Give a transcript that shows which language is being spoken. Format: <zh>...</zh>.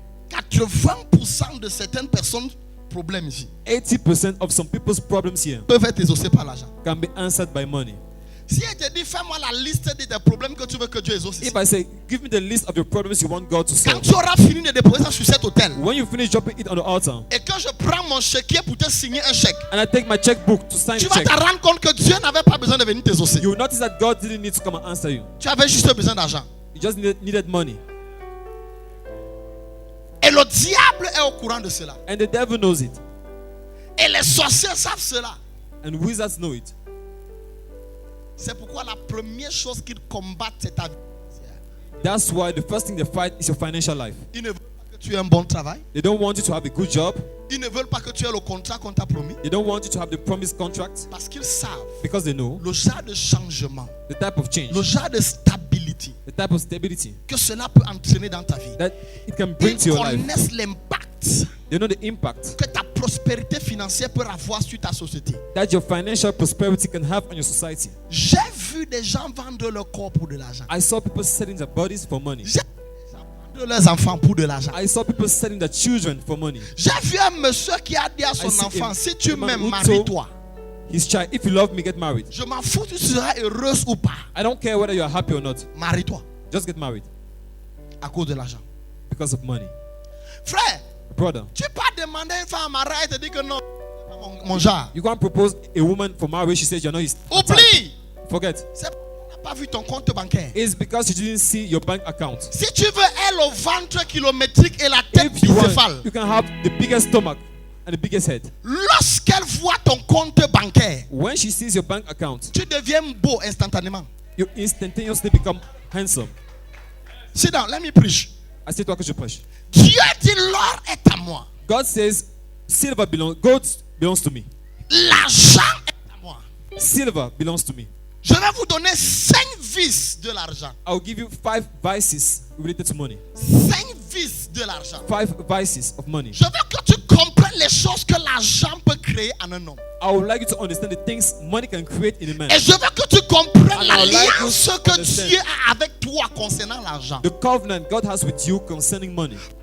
<fr>80% de certaines personnes, problèmes ici,</fr> <en>80% of some people's problems here</en> <fr>peuvent être exaucés par l'argent.</fr> <en>can be answered by money.</en> <fr>Si elle te dit, fais-moi la liste de tes problèmes que tu veux que Dieu exauce ici.</fr> <en>If I say, give me the list of your problems you want God to</en> <fr>Quand</fr> <en>solve,</en> <fr>tu auras fini de déposer ça sur cet hôtel</fr> <en>when you finish dropping it on the altar,</en> <fr>et que je prends mon chéquier pour te signer un chèque,</fr> <en>and I take my checkbook to sign</en> <fr>tu</fr> <en>the</en> <fr>vas</fr> <en>check,</en> <fr>te rendre compte que Dieu n'avait pas besoin de venir t'exaucer.</fr> <en>you will notice that God didn't need to come and answer you.</en> <fr>Tu avais juste besoin d'argent.</fr> <en>You just needed money.</en> <fr>Et le diable est au courant de cela.</fr> <en>And the devil knows it.</en> <fr>Et les sorciers savent cela.</fr> <en>And wizards know it.</en> <fr>C'est pourquoi la première chose qu'ils combattent, c'est ta vie.</fr> <en>That's why the first thing they fight is your financial life.</en> <fr>Ils ne veulent pas que tu aies un bon travail.</fr> <en>They don't want you to have a good job.</en> <fr>Ils ne veulent pas que tu aies le contrat qu'on t'a promis.</fr> <en>They don't want you to have the promised contract</en> <fr>Parce qu'ils savent</fr> <en>because they know</en> <fr>le genre de changement,</fr> <en>the type of change,</en> <fr>le genre de stabilité</fr> <en>the type of stability</en> <fr>que cela peut entraîner dans ta vie.</fr> <en>that it can bring to</en> <fr>Ils</fr> <en>your life.</en> <fr>connaissent l'impact</fr> <en>They know the impact</en> <fr>que ta prospérité financière peut avoir sur ta société.</fr> <en>that your financial prosperity can have on your society.</en> <fr>J'ai vu des gens vendre leur corps pour de l'argent.</fr> <en>I saw people selling their bodies for money.</en> <fr>J'ai vu des gens vendre leurs enfants pour de l'argent.</fr> <en>I saw people selling their children for money.</en> <fr>J'ai vu un monsieur qui a dit à</fr> <en>I</en> <fr>son</fr> <en>see</en> <fr>enfant,</fr> <en>a-</en> <fr>si tu</fr> <en>a man</en> <fr>m'aimes,</fr> <en>who</en> <fr>marie-toi.</fr> <en>His child, if you love me, get married.</en> <fr>Je m'en fous, tu seras heureuse ou pas.</fr> <en>I don't care whether you are happy or not.</en> <fr>Marie-toi</fr> <en>Just get married</en> <fr>à cause de l'argent.</fr> <en>because of money.</en> <fr>Frère,</fr> <en>Brother,</en> <fr>tu peux pas demander à une femme à mariage et te dire que non, mon genre.</fr> <en>you can't propose a woman for marriage. She says you're not his type.</en> <fr>Oublie.</fr> <en>Forget.</en> <fr>C'est parce qu'on n'a pas vu ton compte bancaire.</fr> <en>It's because you didn't see your bank account.</en> <fr>Si tu veux elle au ventre kilométrique et la tête</fr> <en>If you</en> <fr>bicéphale,</fr> <en>want, you can have the biggest stomach and the biggest head.</en> <fr>lorsqu'elle voit ton compte bancaire,</fr> <en>When she sees your bank account,</en> <fr>tu deviens beau instantanément.</fr> <en>you instantaneously become handsome. Sit down, let me preach.</en> <fr>Assieds-toi que je prêche. Dieu dit l'or est à moi.</fr> <en>God says, gold belongs to me.</en> <fr>L'argent est à moi.</fr> <en>Silver belongs to me.</en> <fr>Je vais vous donner 5 vices de l'argent.</fr> <en>I'll give you 5 vices related to money.</en> <fr>5 vices de l'argent.</fr> <en>5 vices of money.</en> <fr>Je veux que tu comprennes les choses que l'argent peut créer en un homme.</fr> <en>I would like you to understand the things money can create in a man.</en> <fr>Et je veux que tu comprennes</fr> <en>And I would like you</en> <fr>l'alliance</fr> <en>to</en> <fr>que</fr> <en>understand.</en> <fr>Dieu a avec toi concernant l'argent.</fr> <en>The covenant God has with you concerning money.</en>